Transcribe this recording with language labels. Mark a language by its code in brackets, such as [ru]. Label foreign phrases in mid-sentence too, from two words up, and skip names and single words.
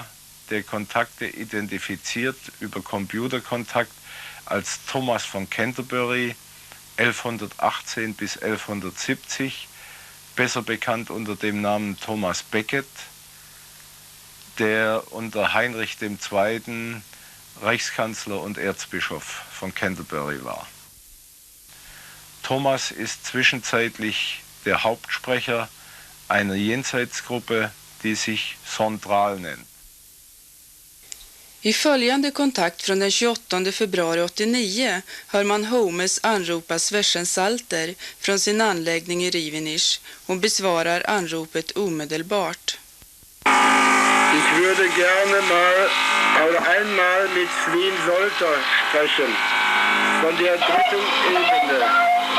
[de] der Kontakte identifiziert über Computerkontakt als Thomas von Canterbury 1118 bis 1170, besser bekannt unter dem Namen Thomas Becket, der unter Heinrich II. Reichskanzler und Erzbischof von Canterbury war. Thomas ist zwischenzeitlich der Hauptsprecher einer Jenseitsgruppe, die sich Sondral nennt. [sv] I följande kontakt från den 28 februari 89 hör man Holmes anropa Sversensalter från sin anläggning i Rievenich och besvarar anropet omedelbart. [de] Ich würde gerne einmal mit Sven Solter sprechen, von der 3. Ebene.